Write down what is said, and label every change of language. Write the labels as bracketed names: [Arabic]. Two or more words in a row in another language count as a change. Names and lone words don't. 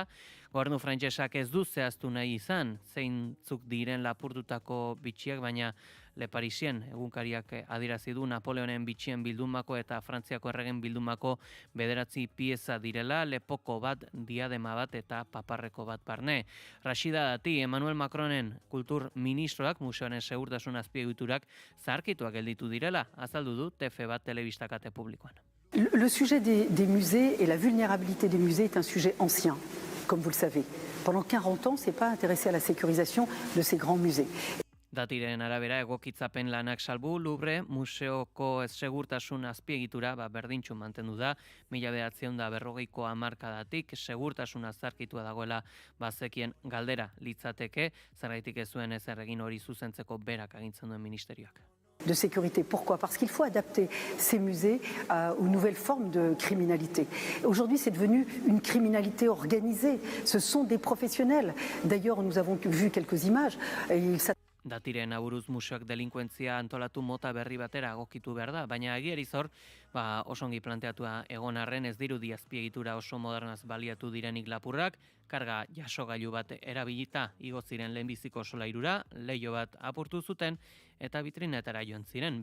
[Basque] Gobernu frantsesak ez du zehaztu nahi izan zeintzuk diren lapurtutako bitxiak, baina Le Parisien egunkariak adierazi du Napoleonen bitxien bildumako eta Frantziako erregen bildumako 9 pieza direla, lepoko bat, diadema bat eta paparreko bat barne. Rashida Dati, Emmanuel Macronen kultur ministroak museoaren segurtasun azpiegiturak zaharkituak gelditu direla, azaldu du TF bat telebistakate publikoan. [French] Le sujet des musées et la vulnérabilité des musées est un sujet ancien, comme vous le savez. Pendant 40 ans, on ne s'est pas intéressé à la sécurisation de ces grands musées. [Basque] Datiren arabera egokitzapen lanak salbu, Louvre museoko segurtasun azpiegitura berdintxu mantendu da, 1940ko hamarkadatik segurtasuna zarkitua dagoela bazekien galdera litzateke, zergaitik ez zuen ezer egin hori zuzentzeko berak agintzen duen ministerioak. [French] De sécurité. Pourquoi? Parce qu'il faut adapter ces musées aux nouvelles formes de criminalité. Aujourd'hui, c'est devenu une criminalité organisée. Ce sont des professionnels. D'ailleurs, nous avons vu quelques images. [Basque] Datiren aburuz museoak delinkuentzia antolatu mota berri batera egokitu behar da, baina egiari zor, oso ongi planteatua egon arren ez dirudi azpiegitura oso modernaz baliatu direnik lapurrak, karga jasogailu bat erabilita igo ziren lehenbiziko solairura, leiho bat apurtu zuten eta vitrinetara joan ziren.